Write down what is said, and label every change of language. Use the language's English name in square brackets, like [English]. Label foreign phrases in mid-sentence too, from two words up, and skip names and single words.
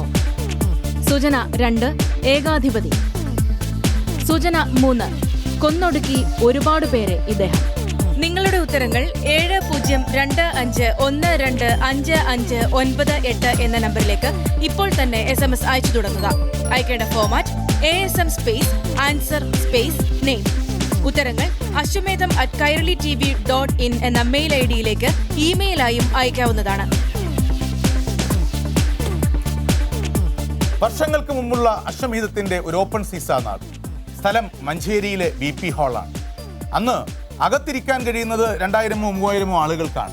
[Malayalam] സൂചന 2 ഏകാധിപതി. സൂചന 3 കൊന്നൊടുക്കി ഒരുപാട് പേരെ ഇദ്ദേഹം. നിങ്ങളുടെ ഉത്തരങ്ങൾ 7025125598 എന്ന നമ്പറിലേക്ക് ഇപ്പോൾ തന്നെ SMS അയച്ചു തുടങ്ങുക. അയക്കേണ്ട ഫോമാറ്റ് ASM [English] space answer space name. [Malayalam] ഉത്തരങ്ങൾ ashwamedham@kairalitv.in എന്ന മെയിൽ ഐഡിയിലേക്ക് ഇമെയിലായും അയക്കാവുന്നതാണ്. വർഷങ്ങൾക്ക് മുമ്പുള്ള അശ്വമേധത്തിൻ്റെ ഒരു ഓപ്പൺ സീസ നാട്. സ്ഥലം മഞ്ചേരിയിലെ BP ഹാളാണ്. അന്ന് അകത്തിരിക്കാൻ കഴിയുന്നത് 2000-3000 ആളുകൾക്കാണ്.